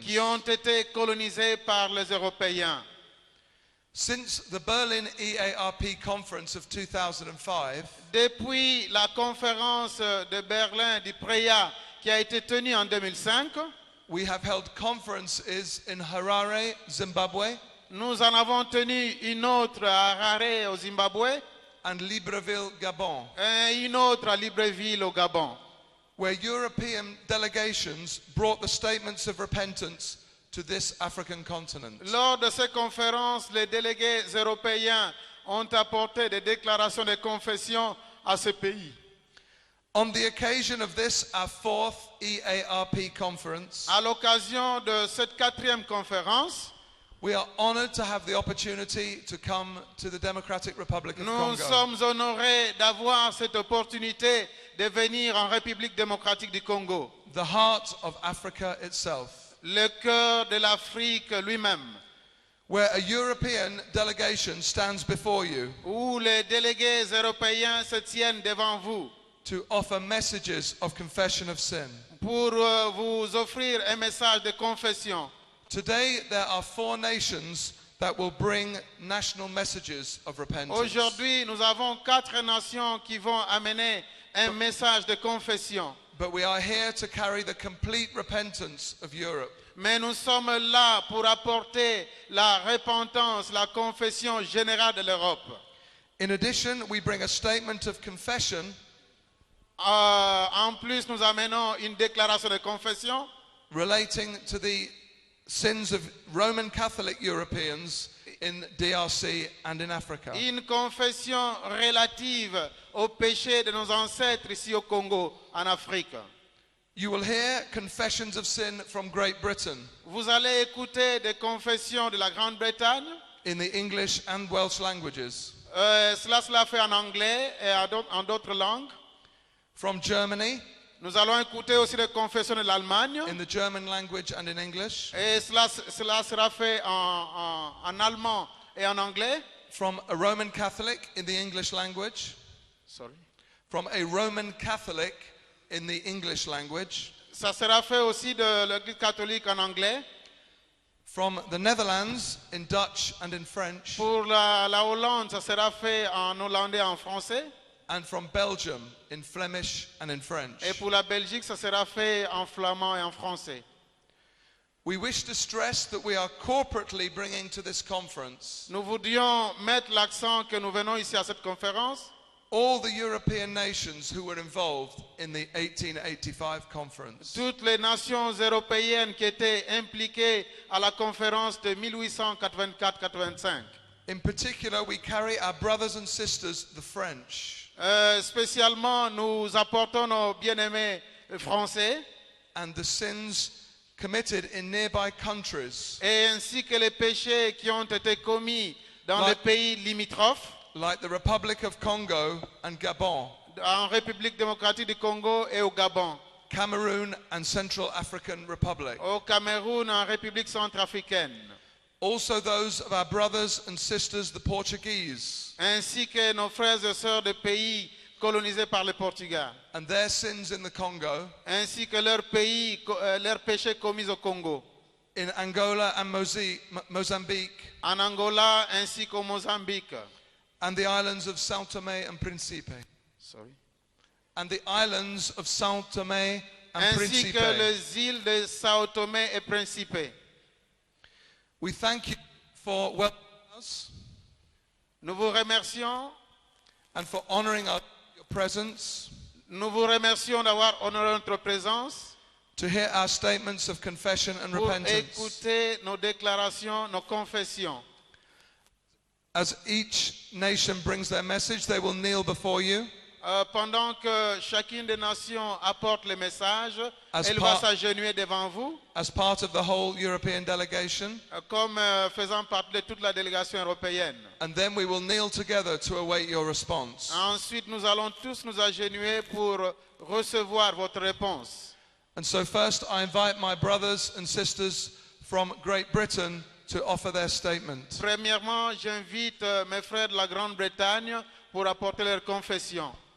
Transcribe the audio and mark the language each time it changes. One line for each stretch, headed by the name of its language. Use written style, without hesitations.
French: qui ont été colonisées par les Européens.
English: Since the Berlin EARP conference of 2005,
French: Depuis la conférence de Berlin du PREA qui a été tenue en 2005,
English: we have held conferences in Harare, Zimbabwe,
French: nous en avons tenu une autre à Harare au Zimbabwe
English: and Libreville, Gabon,
French: et une autre à Libreville au Gabon,
English: where European delegations brought the statements of repentance to this African continent.
French: Lors de ces conférences, les délégués européens ont apporté des déclarations de confession à ce pays.
English: On the occasion of this, our fourth EARP conference,
French: À l'occasion de cette 4e conférence,
English: we are honored to have the opportunity to come to the Democratic Republic of
French: nous
English: Congo.
French: sommes honorés d'avoir cette opportunité de venir en République démocratique du Congo,
English: The heart of Africa itself,
French: le cœur de l'Afrique lui-même,
English: where a European delegation stands before you
French: où les délégués européens se tiennent devant vous
English: to offer messages of confession of sin.
French: pour vous offrir un message de confession.
English: Today, there are 4 nations that will bring national messages of repentance.
French: Aujourd'hui, nous avons 4 nations qui vont amener un message de confession.
English: But we are here to carry the complete repentance of Europe.
French: Mais nous sommes là pour apporter la repentance, la confession générale de l'Europe.
English: In addition, we bring a statement of confession En plus, nous amenons une déclaration de confession relating to the sins of Roman Catholic Europeans in DRC and in Africa.
French: Une confession relative aux péchés de nos ancêtres ici au Congo, en Afrique.
English: You will hear confessions of sin from Great Britain
French: Vous allez écouter des confessions de la Grande-Bretagne.
English: in the English and Welsh languages.
French: Cela sera fait en anglais et en d'autres langues.
English: From Germany,
French: Nous allons écouter aussi des confessions de l'Allemagne.
English: in the German language and in English.
French: Et cela sera fait en allemand et en anglais.
English: From a Roman Catholic in the English language. Sorry. From a Roman Catholic in the English language.
French: Ça sera fait aussi de l'Église catholique en anglais.
English: From the Netherlands in Dutch and in French.
French: Pour la Hollande, ça sera fait en hollandais et en français.
English: And from Belgium in Flemish and in French.
French: Et pour la Belgique, ça sera fait en flamand et en français.
English: We wish to stress that we are corporately bringing to this conference
French: Nous voudrions mettre l'accent que nous venons ici à cette conférence.
English: all the European nations who were involved in the 1885 conference.
French: Toutes les nations européennes qui étaient impliquées à la conférence de 1884-85.
English: In particular, we carry our brothers and sisters, the French,
French: Spécialement, nous apportons nos bien-aimés français
English: and the sins committed in nearby countries
French: et ainsi que les péchés qui ont été commis dans les pays limitrophes,
English: like the Republic of Congo and Gabon,
French: en République démocratique du Congo et au Gabon,
English: Cameroon and Central African Republic.
French: au Cameroun, en République centrafricaine,
English: Also those of our brothers and sisters, the Portuguese,
French: ainsi que nos frères et sœurs des pays colonisés par les Portugais,
English: and their sins in the Congo,
French: ainsi que leurs péchés commis au Congo,
English: in Angola and Mozambique,
French: en Angola ainsi qu'au Mozambique.
English: and the islands of São Tomé and Príncipe. Sorry. And the islands of São Tomé and
French: Ainsi que
English: Príncipe.
French: les îles de Sao Tomé et Principe.
English: We thank you for welcoming us
French: Nous vous remercions.
English: and for honoring our your presence,
French: Nous vous remercions d'avoir honoré notre présence
English: to hear our statements of confession and
French: pour
English: repentance.
French: écouter nos déclarations, nos confessions.
English: As each nation brings their message, they will kneel before you.
French: Pendant que chacune des nations apporte le message,
English: As
French: elle va
English: part-
French: s'agenouiller devant vous,
English: As part of the whole European delegation,
French: comme faisant partie de toute la délégation européenne.
English: and then we will kneel together to await your response.
French: Ensuite, nous allons tous nous agenouiller pour recevoir votre réponse.
English: And so first I invite my brothers and sisters from Great Britain to offer their statement.
French: Premièrement, j'invite mes frères de la Grande-Bretagne pour apporter leur confession.